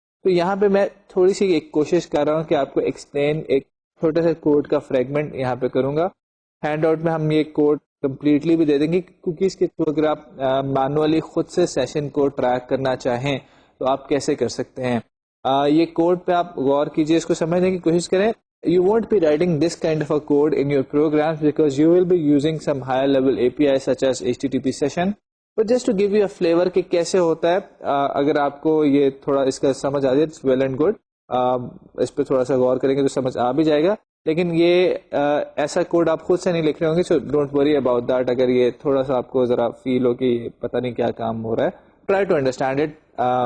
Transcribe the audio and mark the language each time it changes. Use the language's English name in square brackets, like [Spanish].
[Urdu] تو یہاں پہ میں تھوڑی سی ایک کوشش کر رہا ہوں کہ آپ کو ایکسپلین ایک چھوٹے سے کوڈ کا فریگمنٹ یہاں پہ کروں گا. ہینڈ آؤٹ میں ہم یہ کوڈ کمپلیٹلی بھی دے دیں گے. کوکیز کے تھرو اگر آپ مینولی خود سے سیشن کو ٹریک کرنا چاہیں تو آپ کیسے کر سکتے ہیں. یہ کوڈ پہ آپ غور کیجیے, اس کو سمجھنے کی کوشش کریں. [English] You won't be writing this kind of a code in your programs because you will be using some higher level API such as HTTP session. But just to give you a flavor [Urdu] کہ کیسے ہوتا ہے, اگر آپ کو یہ تھوڑا اس کا سمجھ آ جائے [English] it's well and good. [Urdu] اس پہ تھوڑا سا غور کریں گے تو سمجھ آ بھی جائے گا, لیکن یہ ایسا کوڈ آپ خود سے نہیں لکھ رہے ہوں گے, [English] so don't worry about that. [Urdu] اگر یہ تھوڑا سا آپ کو ذرا فیل ہو کہ پتہ نہیں کیا کام ہو رہا ہے, [English] Try to understand it.